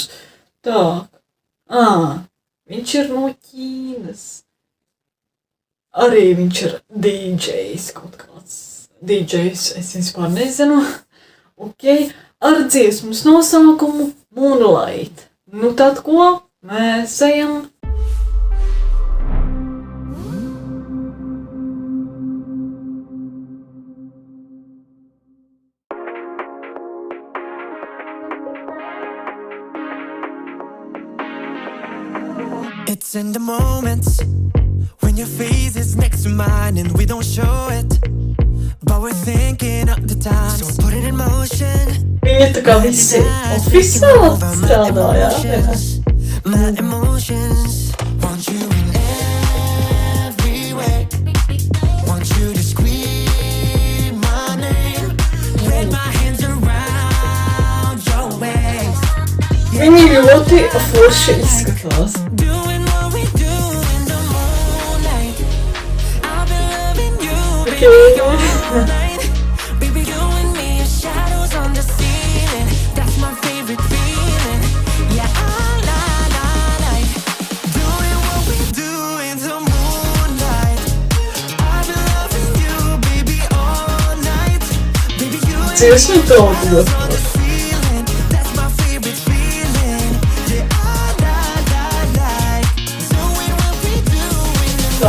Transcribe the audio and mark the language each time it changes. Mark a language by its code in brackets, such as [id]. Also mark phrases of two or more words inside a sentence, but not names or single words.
[lv] Tā. Viņš ir no Ķīnas. Arī viņš ir DJs kaut kāds. DJs es vispār nezinu. Ok, ar dziesmas nosaukumu Moonlight. Nu tad ko? Mēs ejam. [en] It's in the moments when your face is next to mine and we don't show it, but we're thinking of the time. So put it in motion. [lv] Viņa tā kā visi oficiāli strādā, jā? [en] My emotions want you in every way. Want you to scream my name. Wrap my hands around your waist. [lv] Viņi ļoti forši izskatās. [en] Baby, you and me are shadows on the ceiling. That's my favorite feeling. Yeah, all night, doing what we do in the moonlight. I've been loving you, baby, all night. Baby, you and [lv] Dziesma [en] me [lv] daudz. [en] on the ceiling. That's my favorite feeling. Yeah, all night, doing what we do in the moonlight.